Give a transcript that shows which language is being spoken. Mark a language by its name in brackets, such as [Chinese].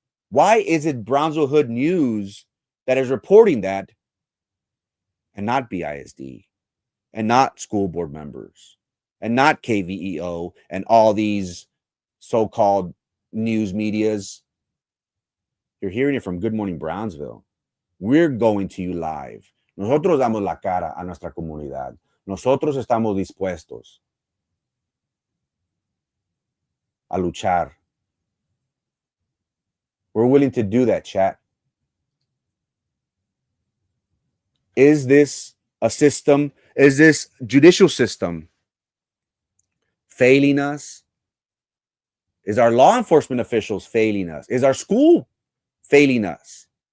[English] Why is it Brownsville Hood News that is reporting that and not BISD and not school board members and not KVEO and all these so-called news medias? You're hearing it from Good Morning Brownsville. We're going to you live. [Spanish] Nosotros damos la cara a nuestra comunidad. Nosotros estamos dispuestos a luchar. [English] We're willing to do that, chat. Is this a system? Is this judicial system failing us? Is our law enforcement officials failing us? Is our school failing us?